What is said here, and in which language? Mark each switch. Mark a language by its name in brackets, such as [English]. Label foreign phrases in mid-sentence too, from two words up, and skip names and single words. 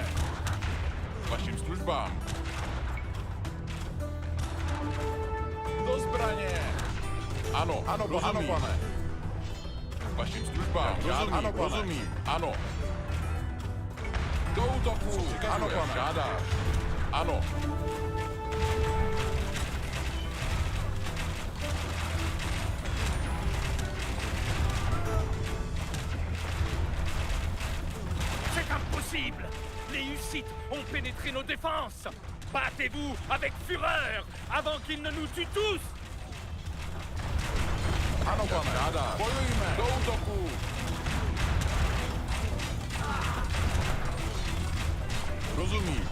[Czech] Vašim službám. Do zbraně! Ano, rozumím. Ano, pane. Vašim službám. Rozumím. Ano. Do útoku. Ano, pane. Žádáš. Ano. [French] C'est impossible! Les Hussites ont pénétré nos défenses! Battez-vous avec fureur avant qu'ils ne nous tuent tous! [Czech] Ano, pane. Žádáš. Bojujme. Do útoku. Rozumím.